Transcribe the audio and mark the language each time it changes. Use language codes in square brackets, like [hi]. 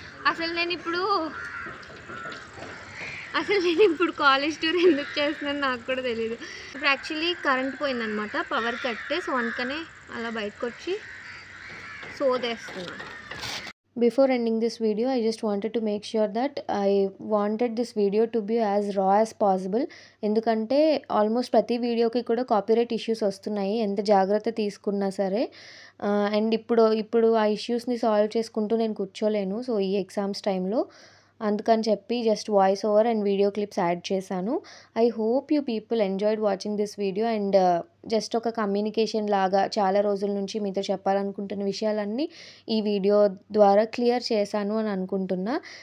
[te] అసలు నేను ఇప్పుడు కాలేజ్ టూర్ ఎందుకు చేస్తున్నాను నాకు కూడా తెలియదు. ఇప్పుడు actually current పోయిందనమాట, power cut. So అందుకనే అలా బయటకు వచ్చి సోదేస్తున్నాను. [en] Before ending this video, I just wanted to make sure that I wanted this video to be as raw as possible. [te] ఎందుకంటే ఆల్మోస్ట్ ప్రతి వీడియోకి కూడా కాపీరైట్ ఇష్యూస్ వస్తున్నాయి, ఎంత జాగ్రత్త తీసుకున్నా సరే. అండ్ ఇప్పుడు ఆ ఇష్యూస్ని సాల్వ్ చేసుకుంటూ నేను కూర్చోలేను. సో ఈ ఎగ్జామ్స్ టైంలో అందుకని చెప్పి just voice over and video clips add చేశాను. [en] I hope you people enjoyed watching this video. [te] And just ఒక కమ్యూనికేషన్ లాగా చాలా రోజుల నుంచి మీతో చెప్పాలనుకుంటున్న విషయాలన్నీ ఈ వీడియో ద్వారా క్లియర్ చేశాను అని అనుకుంటున్నా.